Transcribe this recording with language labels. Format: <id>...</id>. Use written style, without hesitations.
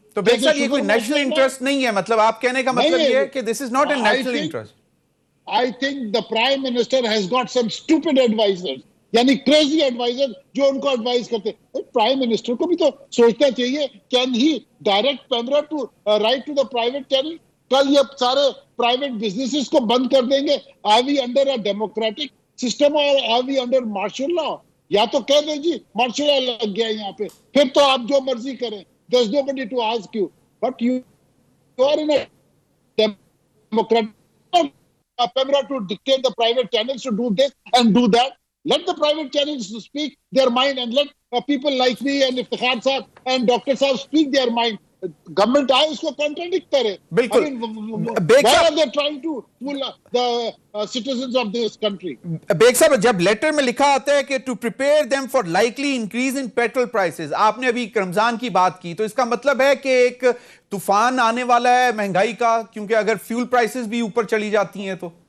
<ur>تو بیگ صاحب یہ کوئی نیشنل انٹرسٹ نہیں ہے, مطلب آپ کہنے کا مطلب یہ ہے کہ</ur> <en>This is not a national interest. I think the Prime Minister has got some stupid advisors,</en> <ur>یعنی</ur> <en>crazy advisors</en> <ur>جو ان کو ایڈوائز کرتے ہیں.</ur> <en>Prime Minister</en> <ur>کو بھی تو سوچنا چاہیے,</ur> <en>can he direct Pemra to write to the private channel?</en> <ur>کل یہ سارے private businesses کو بند کر دیں گے.</ur> <en>Are we under a democratic system or are we under martial law?</en> <ur>یا تو کہہ دیں جی مارشل لا لگ گیا یہاں پہ, پھر تو آپ جو مرضی کریں.</ur> <en>There's nobody to ask you. But you are in a democratic Pemra to dictate the private channels to do this and do that. Let the private channels speak their mind and let people like me and Iftikhar Sahab and Dr. Sahab speak their mind.</en> <ur>Government آئے اس کو contradict کرے. بالکل.</ur> <en>Why are they trying to fool the citizens of this country?</en> <ur>Bag صاحب جب letter میں لکھا آتا ہے کہ</ur> <en>to prepare them for likely increase in petrol prices,</en> <ur>آپ نے ابھی رمضان کی بات کی, تو اس کا مطلب ہے کہ ایک طوفان آنے والا ہے مہنگائی کا, کیونکہ اگر فیول پرائسز بھی اوپر چلی جاتی ہیں تو.</ur>